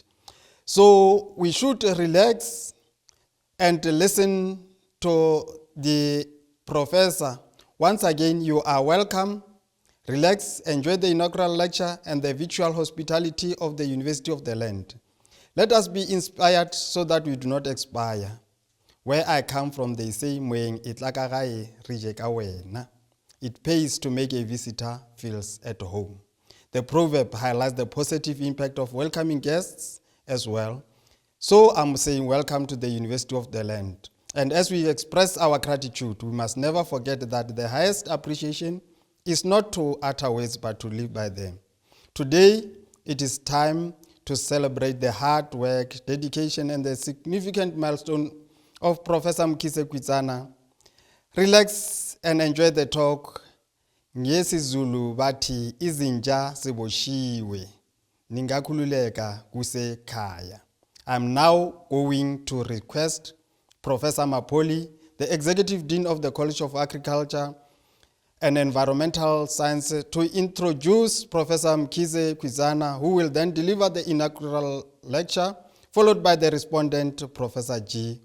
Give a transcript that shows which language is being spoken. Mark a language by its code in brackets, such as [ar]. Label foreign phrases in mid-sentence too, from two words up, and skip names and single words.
[en] So we should relax and listen to the professor. Once again, you are welcome. Relax, enjoy the inaugural lecture and the virtual hospitality of the University of the Land. Let us be inspired so that we do not expire. Where I come from, they say, [tn] "Moeng e tla ka gae, re je ka wena." [en] It pays to make a visitor feels at home. The proverb highlights the positive impact of welcoming guests as well. So I'm saying welcome to the University of the Land. And as we express our gratitude, we must never forget that the highest appreciation is not to utter words, but to live by them. Today, it is time to celebrate the hard work, dedication, and the significant milestone of Professor Mkhize-Kwitshana. Relax and enjoy the talk. [zu] NgesiZulu bathi izinja siboshiwe, ningakhululeka kusekhaya. [en] I'm now going to request Professor Mapoli, the Executive Dean of the College of Agriculture and Environmental Sciences, to introduce Professor Mkhize-Kwitshana, who will then deliver the inaugural lecture, followed by the respondent, Professor G.